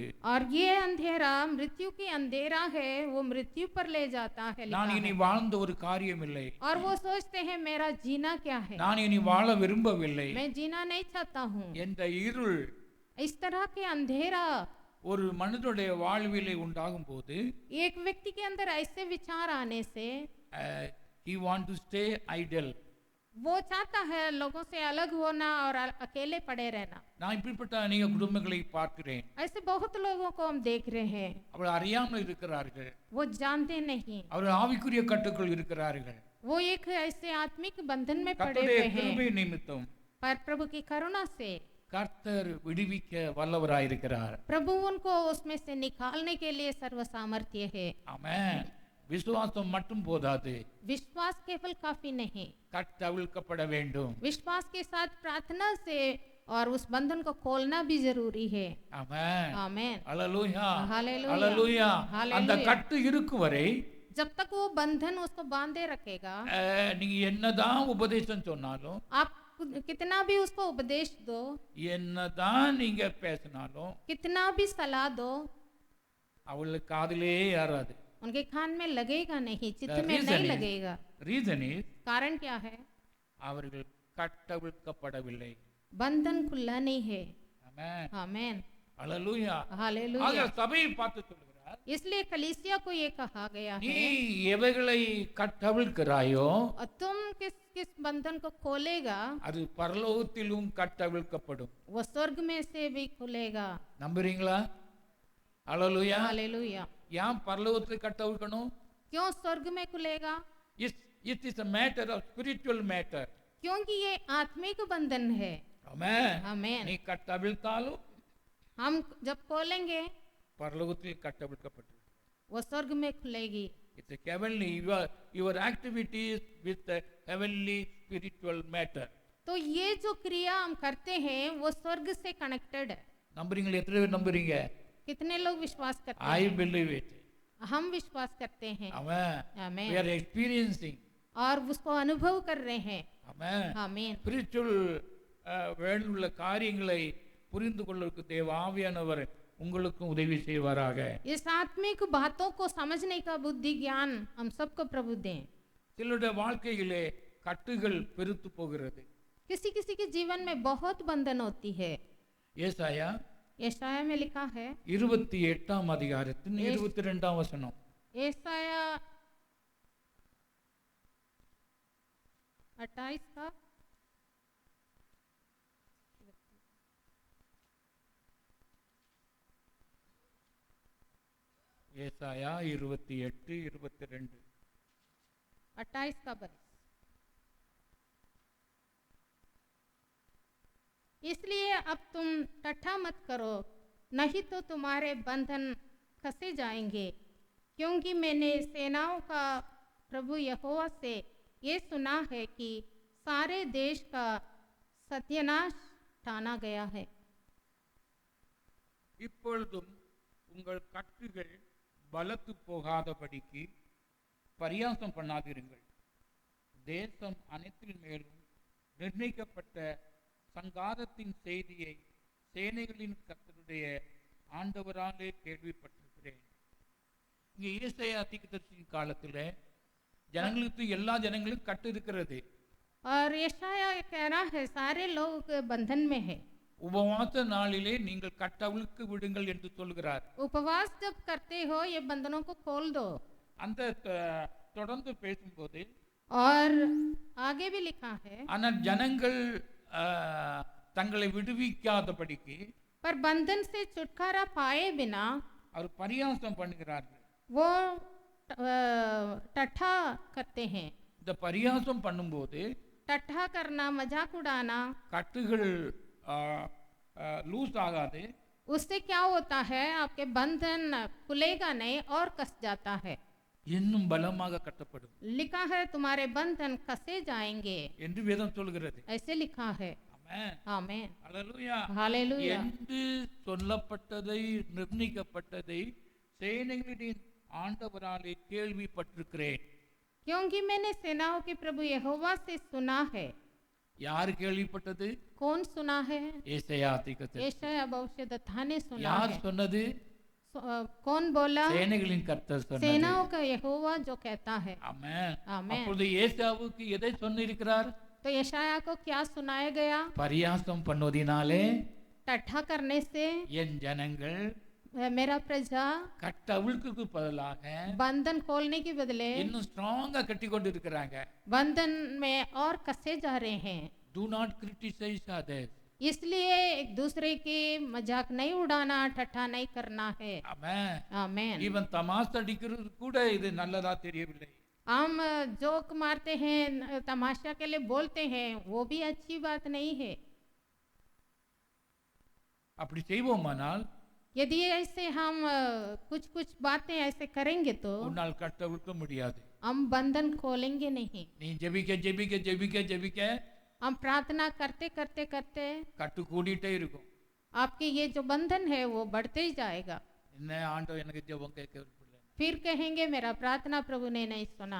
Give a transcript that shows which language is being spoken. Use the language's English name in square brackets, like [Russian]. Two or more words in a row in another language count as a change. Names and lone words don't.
[Hindi] और ये अंधेरा मृत्यु की अंधेरा है, वो मृत्यु पर ले जाता है, लिखा [Tamil] நான் இனி [Hindi] है। [Tamil] வாழ்ந்த ஒரு காரியம் இல்லை, [Hindi] और वो सोचते हैं मेरा जीना क्या है, [Tamil] நான் இனி வாழ விரும்பவில்லை [Hindi] मैं जीना नहीं चाहता हूँ। [Tamil] என்ற இருள் [Hindi] इस तरह के अंधेरा [Tamil] ஒரு மனிதனுடைய வாழ்விலே உண்டாகும் போது [Hindi] एक व्यक्ति के अंदर ऐसे विचार आने से [English] he want to stay idle. [Hindi] वो चाहता है लोगों से अलग होना और अकेले पड़े रहना। [Tamil] நான் இப்படிப்பட்ட அநேக குடும்பங்களை பார்க்கிறேன். [Hindi] ऐसे बहुत लोगों को हम देख रहे हैं, [Tamil] அவர்கள் அறியாமல் இருக்கிறார்கள், [Hindi] वो जानते नहीं, [Tamil] அவர்கள் ஆவிக்குரிய கட்டுக்குள் இருக்கிறார்கள். [Hindi] वो एक ऐसे आत्मिक बंधन में पड़े [Tamil] கர்த்தருடைய [Hindi] हुए हैं। [Tamil] கிருபை நிமித்தம் [Hindi] पर प्रभु की करुणा से [Tamil] கர்த்தர் விடுவிக்க வல்லவராயிருக்கிறார். [Hindi] प्रभु उनको उसमें से निकालने के लिए सर्व सामर्थ्य है। [Tamil] ஆமென். விசுவாசம் மட்டும் போதாது, [Hindi] विश्वास केवल काफी नहीं, [Tamil] கட்டவிழ்க்கப்பட வேண்டும். [Hindi] विश्वास के साथ प्रार्थना से और उस बंधन को खोलना भी जरूरी है। [Tamil] ஆமென். [Hindi] आमीन। [Tamil] அல்லேலூயா. [Hindi] हालेलुया। [Tamil] அல்லேலூயா. [Hindi] हालेलुया। [Tamil] அந்த கட்டு இருக்கும் வரை [Hindi] जब तक वो बंधन उसको बांधे रखेगा, [Tamil] நீங்க என்னதான் உபதேசம் சொன்னாலும், [Hindi] आप कितना भी उसको उपदेश दो, [Tamil] என்னதான் நீங்க பேசினாலும் [Hindi] कितना भी सलाह दो, [Tamil] அவளுக்கு காதிலே ஏறாது. [Hindi] उनके कान में लगेगा नहीं, चित्त [English] The [Hindi] में [English] reason [Hindi] नहीं [English] is- [Hindi] लगेगा। [English] reason is [Hindi] कारण क्या है? [Tamil] அவர்கள் கட்டவிழ்க்கப்படவில்லை. [Hindi] बंधन खुला नहीं है। [English] Amen. [Hindi] आमेन, [Tamil] Hallelujah. ஆக [Hindi] हालेलुया। [Tamil] சபையை பார்த்து சொல்கிறார், [Hindi] इसलिए कलीसिया को ये कहा गया [Tamil] நீ [Hindi] है, [Tamil] எவைகளை கட்டவிழ்க்கிறாயோ [Hindi] और तुम किस किस बंधन को खोलेगा [Tamil] அது பரலோகத்திலும் கட்டவிழ்க்கப்படும். [Hindi] वो स्वर्ग में से भी खुलेगा। [Tamil] நம்புறீங்களா? ஹalleluya. [Hindi] हालेलुया। [Tamil] ஏன் பரலோகத்தில் கட்டவிழ்க்கணும்? [Hindi] क्यों स्वर्ग में खुलेगा? [English] It is a matter of spiritual matter. [Hindi] क्योंकि ये आत्मिक बंधन है। [English] Amen. [Hindi] आमेन। [Tamil] நீ கட்டவிழ்த்தாலும் [Hindi] हम जब खोलेंगे [Tamil] பரலோகத்தில் கட்டவிழ்க்கப்பட்டு. [Hindi] वो स्वर्ग में खुलेगी। [English] It's a heavenly, your activities with the heavenly spiritual matter. [Hindi] तो ये जो क्रिया हम करते हैं वो स्वर्ग से कनेक्टेड है। [Tamil] நம்புறீங்களா? எத்தனை பேர் நம்புறீங்க? [Hindi] कितने लोग विश्वास करते [English] I [Hindi] हैं? [English] believe it. [Hindi] हम विश्वास करते हैं। [English] Amen. [Hindi] आमेन। [English] We are experiencing. [Hindi] और उसको अनुभव कर रहे हैं। [English] Amen. [Hindi] आमीन। [English] spiritual world-இல் [Tamil] உள்ள காரியங்களை புரிந்து கொள்வதற்கு தேவ ஆவியானவர் உங்களுக்கும் உதவி செய்வாராக. [Hindi] इस आत्मिक बातों को समझने का बुद्धि ज्ञान हम सबको प्रभु दें। [Tamil] சிலருடைய வாழ்க்கையிலே கட்டுகள் பெருத்து போகிறது. [Hindi] किसी किसी के जीवन में बहुत बंधन होती है। [Tamil] ஏசாயா [Hindi] यशाया में लिखा है, [Tamil] 28ஆம் அதிகாரத்தின் 22ஆம் வசனம். [Hindi] यशाया 28 का [Tamil] ஏசாயா 28:22. [Hindi] 28 का बरस। इसलिए अब तुम टट्ठा मत करो, नहीं तो तुम्हारे बंधन कसे जाएंगे, क्योंकि मैंने सेनाओं का प्रभु यहोवा से ये सुना है कि सारे देश का सत्यानाश ठाना गया है। [Tamil] இப்பொழுதும் உங்கள் கட்டுகள் பலத்து போகாதபடிக்கு பரியாசம் பண்ணாதிருங்கள். தேசம் அனைத்தின் மேலும் நிர்ணயிக்கப்பட்ட சங்காரத்தின் செய்தியை சேனைகளின் கர்த்தருடைய ஆண்டவராலே கேள்விப்பட்டிருக்கிறேன். இங்கே ஏசாயா தீர்க்கதரிசியின் காலத்தில் ஜனங்களுக்கு எல்லா ஜனங்களும் கட்டு இருக்கிறது. [Hindi] और यशाया कह रहा है सारे लोग बंधन में है। [Tamil] உபவாச நாளிலே நீங்கள் கட்டவிழ்க்கு விடுங்கள் என்று சொல்கிறார். [Hindi] उपवास जब करते हो ये बंधनों को खोल दो। [Tamil] அந்த தொடர்ந்து பேசும்போது [Hindi] और आगे भी लिखा है, [Tamil] ஆனால் ஜனங்கள் தங்களை விடுவிக்காதபடிக்கு [Hindi] पर बंधन से छुटकारा पाए बिना [Tamil] அவர் பரியாசம் பண்ணுகிறார்கள். [Hindi] वो टट्ठा करते हैं। [Tamil] இந்த பரியாசம் பண்ணும்போது [Hindi] टट्ठा करना, मजाक उड़ाना, [Tamil] கட்டுகள் லூஸ் ஆகாது. [Hindi] उससे क्या होता है? आपके बंधन खुलेगा नहीं और कस जाता है। [Tamil] இன்னும் பலமாக கட்டப்படும் [Hindi] लिखा है तुम्हारे बंधन कसे जाएंगे, [Tamil] என்று வேதம் சொல்கிறது. [Hindi] ऐसे लिखा है। [Tamil] ஆமென். [Hindi] आमेन, [Tamil] அல்லேலூயா. [Hindi] हालेलुया। [Tamil] என்று சொல்லப்பட்டதை நிர்ணயிக்கப்பட்டதை சேனைகளின் ஆண்டவராலே கேள்விப்பட்டிருக்கிறேன். [Hindi] क्योंकि मैंने सेनाओं के प्रभु यहोवा से सुना है। [Tamil] யார் கேள்விப்பட்டது? [Hindi] कौन सुना है? [Tamil] ஏசாயா தீர்க்கதரிசி. [Hindi] यशाया भविष्यद्वक्ता ने सुना [Tamil] யார் [Hindi] है। [Tamil] சொன்னது? [Hindi] कौन बोला? [Tamil] சேனைகளின் கர்த்தர் சொன்னது. [Hindi] सेनाओं का यहोवा जो कहता है। [Tamil] ஆமென். [Hindi] आमेन। [Tamil] அப்பொழுது ஏசாவுக்கு எதை சொன்னிருக்கிறார்? [Hindi] तो यशाया को क्या सुनाया गया? [Tamil] பரியாசம் பண்ணுவதினாலே [Hindi] टट्ठा करने से [Tamil] என் ஜனங்கள் [Hindi] मेरा प्रजा [Tamil] கட்டவிழ்க்கு பதிலாக [Hindi] बंधन खोलने के बदले [Tamil] இன்னும் ஸ்ட்ராங்கா கட்டி கொண்டு இருக்கிறாங்க. [Hindi] बंधन में और कसे जा रहे हैं। [English] Do not criticize others. [Hindi] इसलिए एक दूसरे की मजाक नहीं उड़ाना, ठट्ठा नहीं करना है। [Tamil] ஆமென். [Hindi] आमेन। [Tamil] ஈவன் தமாஷ் அடிக்கிறது கூட இது நல்லதா தெரியவில்லை. [Hindi] हम जोक मारते हैं, तमाशा के लिए बोलते हैं, वो भी अच्छी बात नहीं है। [Tamil] அப்படி செய்வோமானால் [Hindi] यदि ऐसे हम कुछ कुछ बातें ऐसे करेंगे तो [Tamil] உன்னால் கட்டவிழ்க்க முடியாது. [Hindi] हम बंधन खोलेंगे नहीं। [Tamil] நீ ஜெபிக்க ஜெபிக்க ஜெபிக்க ஜெபிக்க [Hindi] हम प्रार्थना करते करते करते [Tamil] கட்டு கூடிட்டே இருக்கும். [Hindi] आपके ये जो बंधन है वो बढ़ते ही जाएगा। [Tamil] என்ன ஆண்டவர் எனக்கு ஜெபம் கேட்க விரும்பல. [Hindi] फिर कहेंगे मेरा प्रार्थना प्रभु ने नहीं सुना।